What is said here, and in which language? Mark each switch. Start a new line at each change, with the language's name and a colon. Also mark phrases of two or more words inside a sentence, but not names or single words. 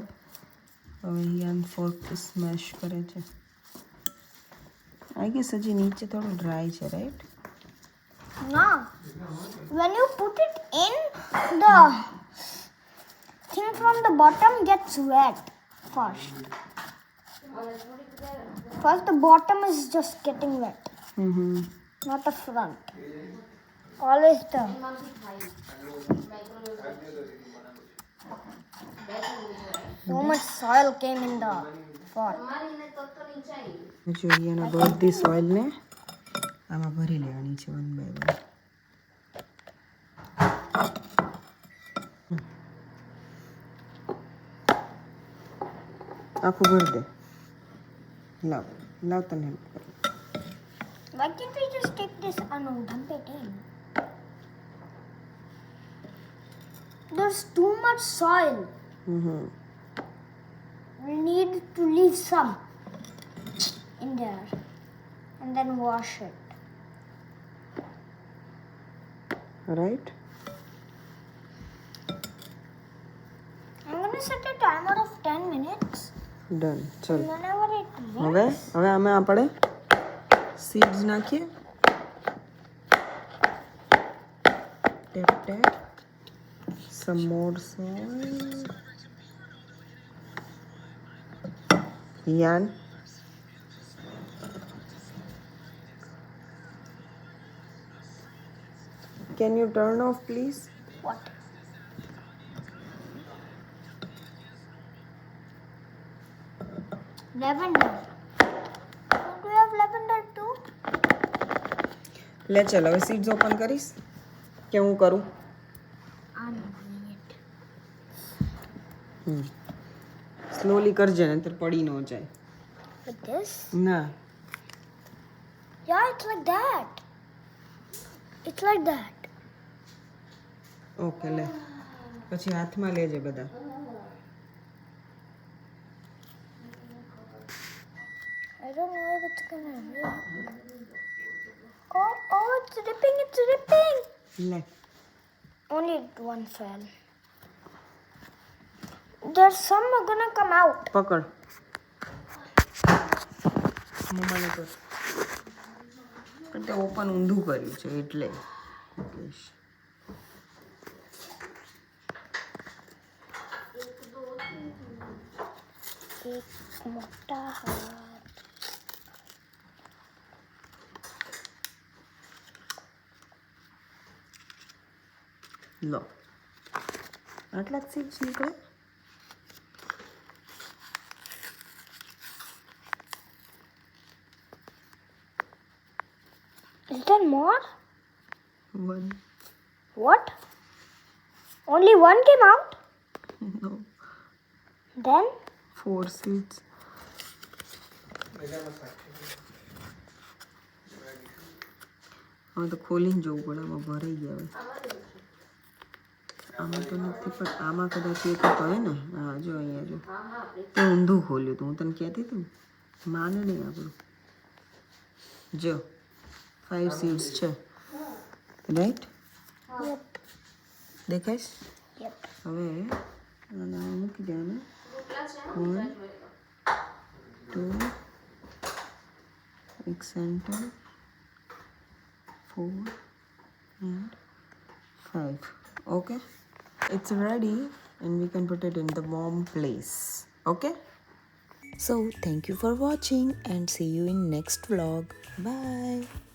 Gujarati: હવે હિયાન ફોર્ક સ્મેશ કરે છે.
English: I guess
Gujarati: હજી નીચે થોડું ડ્રાય છે, રાઈટ?
English: No. When you put it in, the thing from the bottom gets wet first. First, the bottom is just getting wet, not the front. Always the. So much soil came in the pot.
Gujarati: જો અહીંયાના બધી સોઇલને આમાં ભરી લેવાની છે 1 by 1. આખું ભરી દે. લાવ તને હેલ્પ કરું.
English: Why can't we just take this and dump it in? There's too much soil. We need to leave some in there and then wash it. Right? I'm gonna set a timer of 10 minutes. Done. ચલ. Whenever it
Gujarati: હવે આમાં આપણે સીડ્સ નાખીએ.
English: Tap. Some more soil. Yan. Can you turn off, please? What? Lavender. Don't we have lavender too?
Gujarati: લે ચાલ હવે
English: seeds open
Gujarati: કરીશ કે હું કરું? સ્લોલી કરજે ને તો પડી ન જાય.
English: Like this?
Gujarati: ના.
English: Yeah, it's like that. It's like that.
Gujarati: ઓકે લે પછી હાથમાં લેજે બધા.
English: I don't know if it's gonna rip. Oh, it's ripping.
Gujarati: લે
English: Only one fell. There's some are gonna come out.
Gujarati: પકડ. મમ્માને કર. પણ તે ઓપન ઊંધું કર્યું છે એટલે. એક મોટા હાથ. લો આટલા જ સીડ્સ નીકળે.
English: Is there more? 1. What? Only one came out? No. Then? 4 seeds.
Gujarati: હવે તો ખોલીને જોવું પડે. આમાં ભરાઈ ગયા હવે. આમાં તો નથી પણ આમાં કદાચ એક પડે ને. હા જો અહીંયા જો તે ઊંધું ખોલ્યું હતું. હું તને કહેતી હતી ને માને નહીં આપણું. જો 5 seeds છે, રાઈટ?
English: Yep.
Gujarati: દેખાઈશ?
English: Yep.
Gujarati: હવે આને મૂકી દેવાનું. 1 2 એક સેન્ટર 4 and 5.
English: Okay, it's ready and we can put it in the warm place. Okay, so thank you for watching and see you in next vlog. Bye.